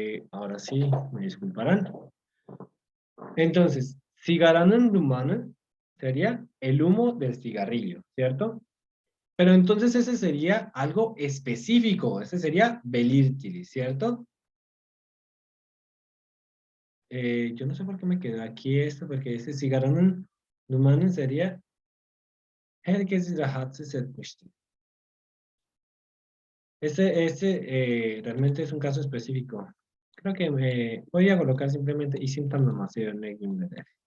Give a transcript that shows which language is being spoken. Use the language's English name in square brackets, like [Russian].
[Spanish] Ahora sí, me disculparán. Entonces, [Turkish] sigaranın dumanı [Spanish] sería el humo del cigarrillo, ¿cierto? Pero entonces ese sería algo específico, ese sería belirtili, ¿cierto? Yo no sé por qué me quedó aquí esto, porque ese [Turkish] sigaranın dumanı [Spanish] sería [Turkish] herkesi rahatsız etmişti. [Spanish] Ese realmente es un caso específico. Creo que voy a colocar simplemente [Turkish] isim tamlaması örnek cümleleri.